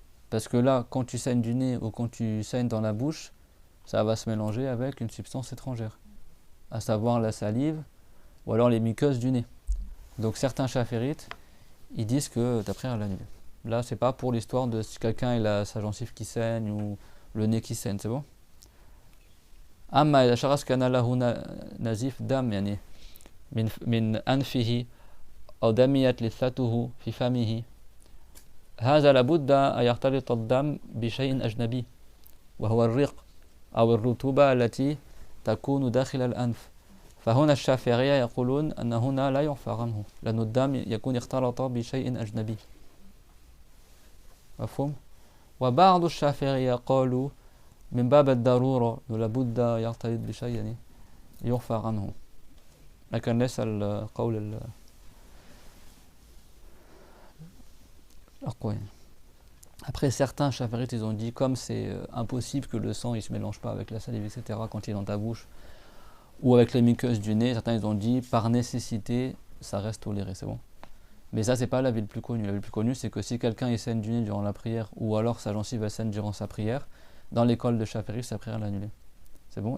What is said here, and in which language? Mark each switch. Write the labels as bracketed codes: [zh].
[fr] Parce que là, quand tu saignes du nez ou quand tu saignes dans la bouche, ça va se mélanger avec une substance étrangère, à savoir la salive ou alors les muqueuses du nez. Donc certains chaférites, ils disent que ta prière est annulée. Là, c'est pas pour l'histoire de si quelqu'un il a sa gencive qui saigne ou le nez qui saigne, c'est bon? [ar] أما إذا شخص كان له نزيف دم يعني من أنفه أو دميت لثته في فمه هذا لابد أن يختلط الدم بشيء أجنبي وهو الريق أو الرطوبة التي تكون داخل الأنف فهنا الشافعية يقولون أن هنا لا يعفى عنه لأن الدم يكون اختلط بشيء أجنبي مفهوم؟ وبعض الشافعية قالوا من باب الضرورة لابد يختلط بشيء يعني يعفى عنه لكن ليس القول [fr] Alors quoi? Après, certains chafarites, ils ont dit, comme c'est impossible que le sang il se mélange pas avec la salive, etc., quand il est dans ta bouche, ou avec les muqueuses du nez, certains ils ont dit, par nécessité, ça reste toléré, c'est bon. Mais ça, c'est pas l'avis le plus connu. L'avis le plus connu, c'est que si quelqu'un il saigne du nez durant la prière, ou alors sa gencive elle saigne durant sa prière, dans l'école de Shafi'i, sa prière est annulée. C'est bon.